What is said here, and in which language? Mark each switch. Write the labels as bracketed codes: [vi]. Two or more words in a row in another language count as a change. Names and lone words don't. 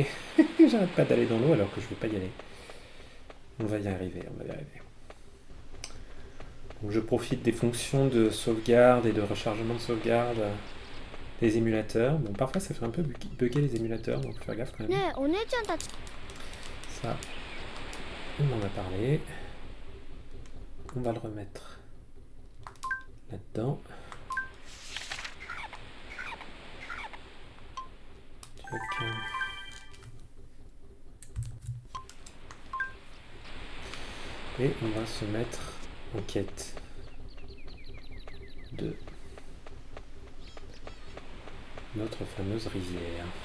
[fr] J'arrête pas d'aller dans l'eau alors que je veux pas y aller. On va y arriver, on va y arriver. Donc je profite des fonctions de sauvegarde et de rechargement de sauvegarde des émulateurs. Bon, parfois ça fait un peu bugger les émulateurs, donc faut faire gaffe quand même. [ja] ねえお姉ちゃんたち [fr] Ça, on en a parlé. On va le remettre là-dedans. Tac. Et on va se mettre en quête de notre fameuse rivière.